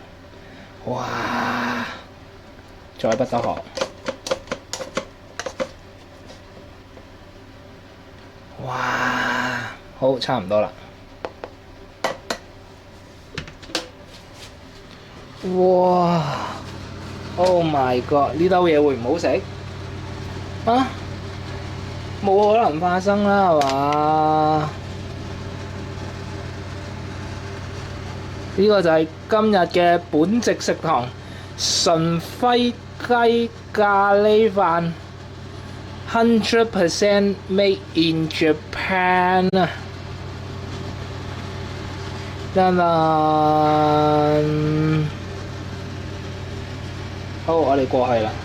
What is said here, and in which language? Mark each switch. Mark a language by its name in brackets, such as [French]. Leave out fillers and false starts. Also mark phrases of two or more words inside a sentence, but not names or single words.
[Cantonese] 哇！再不得學。哇！好，差唔多啦。哇 ！ [English] Oh my god！ [Cantonese] 呢兜嘢會唔好食啊？冇可能發生啦，係嘛？呢個就係今日嘅本席食堂純輝雞咖喱飯，100% [English] made in Japan [Cantonese] 啊！噔噔，好，我哋過去啦。